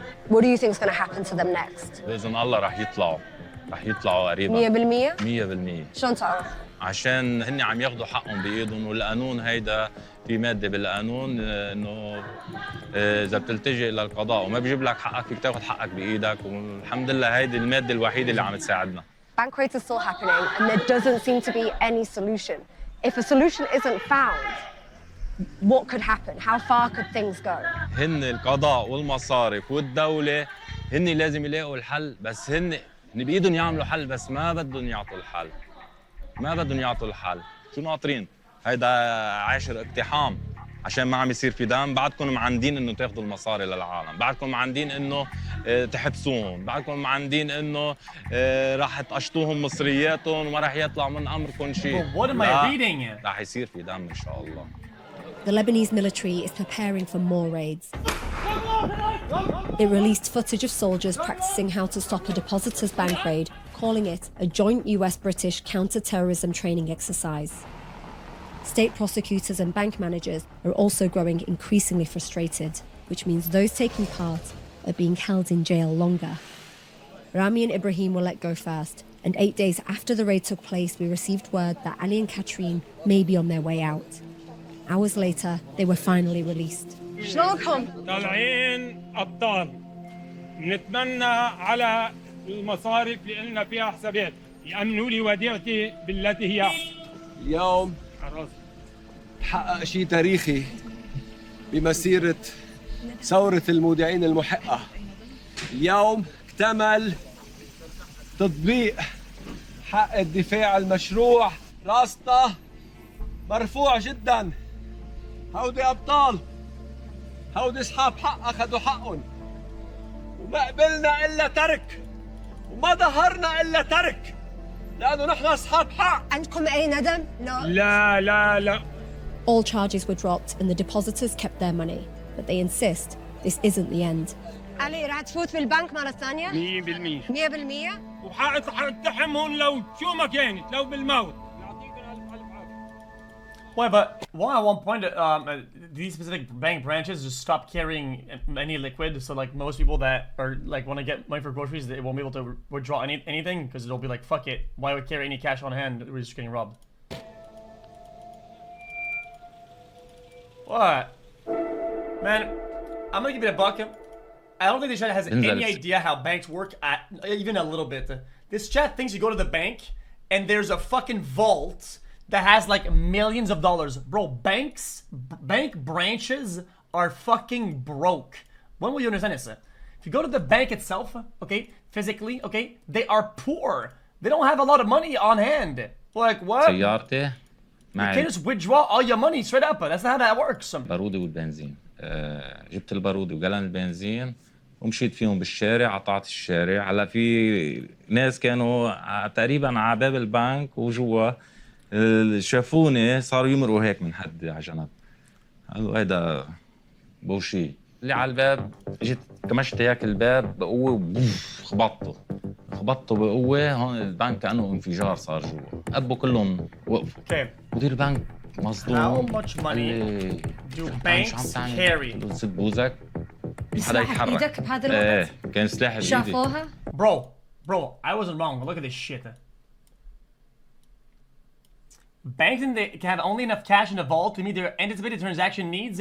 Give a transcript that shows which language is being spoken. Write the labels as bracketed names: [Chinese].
[English] What do you think is going to happen to them next? [Arabic] بإذن الله رح يطلعوا قريبا. 100%. شلون تعرف؟ عشان هن عم ياخذوا حقهم بايدهم، والقانون هيدا في ماده بالقانون انه اذا بتلتجئ للقضاء وما بيجيب لك حقك فيك تاخذ حقك بايدك، والحمد لله هيدي الماده الوحيده اللي عم تساعدنا. [English] Bank raids are still happening and there doesn't seem to be any solution. If a solution isn't found, what could happen? How far could things go? [Arabic] هن القضاء والمصارف والدوله هن لازم يلاقوا الحل، بس هن بايدهم يعملوا حل، بس ما بدهم يعطوا الحل. شو ناطرين؟ هيدا 10 اقتحام عشان ما عم يصير في دم. بعدكم معندين انه تاخذوا المصاري للعالم، بعدكم معندين انه تحبسوهم، بعدكم معندين انه راح تقشطوهم مصرياتهم وما راح يطلع من امركم شيء. [English] What am I reading? [Arabic] راح يصير في دم ان شاء الله. [English] The Lebanese military is preparing for more raids. It released footage of soldiers practicing how to stop a depositor's bank raid, calling it a joint US-British counter-terrorism training exercise. State prosecutors and bank managers are also growing increasingly frustrated, which means those taking part are being held in jail longer. Rami and Ibrahim were let go first, and 8 days after the raid took place, we received word that Ali and Katrine may be on their way out. Hours later, they were finally released. [Arabic] شلونكم؟ طالعين ابطال. نتمنى على المصارف اللي لنا فيها حسابات يأمنوا لي وديعتي بالتي هي أحسن. اليوم تحقق شيء تاريخي بمسيرة ثورة المودعين المحقة. اليوم اكتمل تطبيق حق الدفاع المشروع. راسنا مرفوع جدا. هودي أبطال، هودي أصحاب حق أخذوا حقهم، وما قبلنا إلا ترك، وما ظهرنا إلا ترك، لأنه نحن أصحاب حق. عندكم أي ندم؟ لا لا لا. [English] All charges were dropped and the depositors kept their money, but they insist this isn't the end. [Arabic] علي راح تفوت بالبنك مرة ثانية؟ 100%. 100%؟ وحاقتحمهم لو شو ما كانت، لو بالموت. [English] Why, but why at one point these specific bank branches just stop carrying any liquid, so like most people that are like want to get money for groceries, they won't be able to withdraw anything because they'll be like, fuck it, why would carry any cash on hand? We're just getting robbed. What? Man, I'm gonna give it a buck. I don't think this chat has any idea how banks work at even a little bit. This chat thinks you go to the bank and there's a fucking vault that has like millions of dollars. Bro, bank branches are fucking broke. When will you understand this? If you go to the bank itself, okay, physically, okay, they are poor. They don't have a lot of money on hand. Like what? [Arabic] سيارتي [English] You can't just withdraw all your money straight up. That's not how that works. [Arabic] بارودي والبنزين. جبت البارودي وقلن البنزين ومشيت فيهم بالشارع، قطعت الشارع. هلا في ناس كانوا تقريبا على باب البنك وجوا شافوني صاروا يمرقوا هيك من حد على جنب. قالوا هيدا بوشي. اللي على الباب اجيت كمشت هيك الباب بقوه وبوف خبطته بقوه. هون البنك كانه انفجار صار جوا. ابو كلهم وقفوا. مدير البنك مصدوم. [English] How much money do banks carry? [Arabic] سد بوزك. حدا يتحرك. ايدك بهذا الوقت؟ ايه كان سلاح بايدي. شافوها؟ [English] Bro, I wasn't wrong. Look at this shit. Banks can have only enough cash in the vault to meet their anticipated transaction needs.